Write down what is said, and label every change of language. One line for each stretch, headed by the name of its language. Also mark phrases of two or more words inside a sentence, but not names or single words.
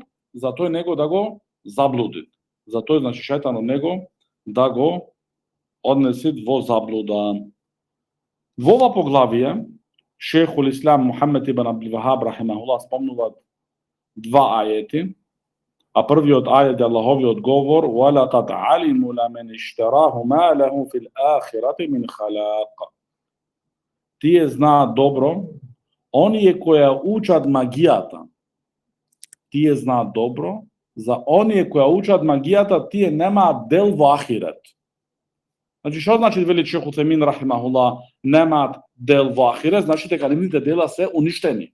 Macedonian: За тој него да го заблуди. За тој, значи, шејтанот него да го однеси во заблуда. Во ова поглавие Шейхул Ислам Мухамед ибн Абдул Вахаб рахимахуллах спомнува два ајети, а првиот ајет е Аллаховиот говор:
Arabic: "ولقد علموا لمن اشتراه ما له في الآخرة من خلاق."
Macedonian: Тие знаат добро, оние кои учат магијата. Тие знаат добро, за оние кои учат магијата, тие немаат дел во ахирет. Значи, што значи, вели Шейх Уthaymin рахимахуллах, немаат дел во ахирет, значи дека нивните дела се уништени.